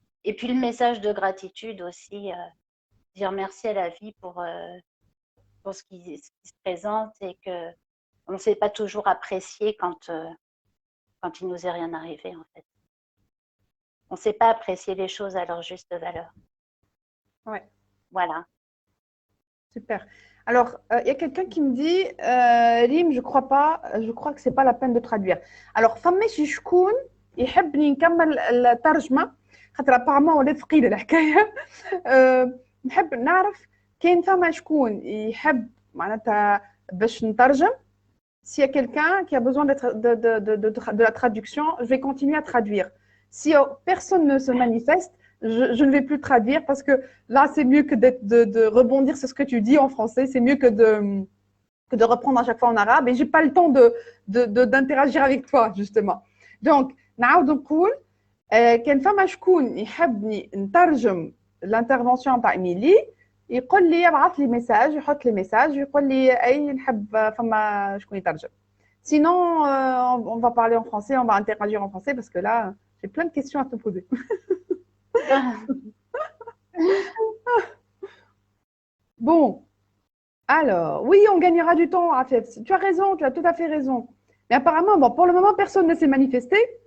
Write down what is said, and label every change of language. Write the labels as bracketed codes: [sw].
[fr] Et puis le message de gratitude aussi, dire merci à la vie pour ce qui se présente et qu'on ne sait pas toujours apprécier quand il nous est rien arrivé en fait. On ne sait pas apprécier les choses à leur juste valeur. Ouais. Voilà. Super. Alors, il y a quelqu'un qui me dit, Rim, je crois que c'est pas la peine de traduire. Alors, [ar] فماشي شكون يحبني نكمل الترجمة خاطر [fr] apparemment [ar] ولات ثقيلة الحكاية. نحب نعرف كاين فما شكون يحب معناتها باش نترجم. [fr] S'il y a quelqu'un qui a besoin de la traduction, je vais continuer à traduire. Si personne ne se manifeste, je ne vais plus traduire parce que là, c'est mieux que de rebondir sur ce que tu dis en français. C'est mieux que de reprendre à chaque fois en arabe. Et je n'ai pas le temps d'interagir avec toi, justement. Donc, [ar] نعاود نقول كان فما شكون يحبني نترجم [fr] l'intervention [ar] تاع إيميلي يقول لي يبعث لي ميساج يحط لي ميساج يقول لي أي نحب فما شكون يترجم. [fr] Sinon, on va parler en français, on va interagir en français parce que là, j'ai plein de questions à te poser. Bon, alors, oui, on gagnera du temps, Afef. Tu as raison, tu as tout à fait raison. Mais apparemment, bon, pour le moment, personne ne s'est manifesté.